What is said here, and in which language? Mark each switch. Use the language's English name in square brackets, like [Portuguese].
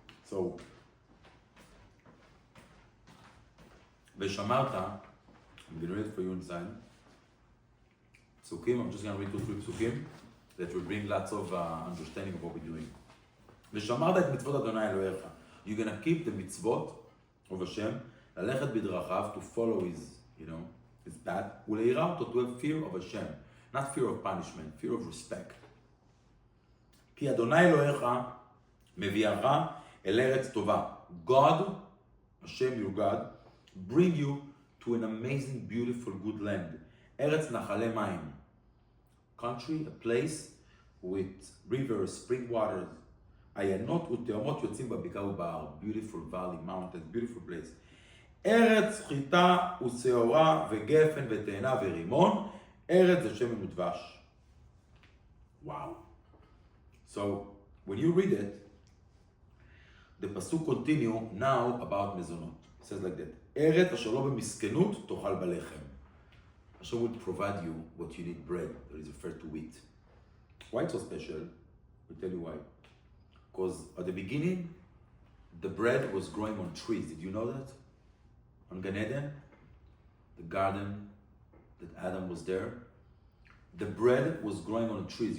[English] So, ושמרת, I'm going to read it for you inside. Psukim, I'm just going to read 2-3 psukim that will bring lots of understanding of what we're doing. [Hebrew] ושמרת את מצוות אדוני אלוהיך. [English] You're going to keep the mitzvot of Hashem, [Hebrew] ללכת בדרכיו, [English] to follow his path, [Hebrew] ולהירא אותו, [English] to have fear of Hashem. Not fear of punishment, fear of respect. [Hebrew] כי אדוני אלוהיך מביאך אל ארץ טובה. [English] God, Hashem your God, bring you to an amazing, beautiful, good land. Eretz Nachale Mayim. Country, a place with rivers, spring waters. [Hebrew] עיינות ותהומות יוצאים בבקעה ובהר. [English] Beautiful valley, mountains, beautiful place. [Hebrew] ארץ חיטה ושעורה וגפן ותאנה ורימון. ארץ זה שמן ודבש. Wow. [English] So, when you read it, the pasuk continue now about mezonot. It says like that. [Hebrew] ארץ אשר לא במסכנות תאכל בלחם. [English] Hashem will provide you what you need, bread, that is referred to wheat. Why it's so special? I'll tell you why. Because at the beginning, the bread was growing on trees. Did you know that? On Gan Eden, the garden that Adam was there, the bread was growing on trees.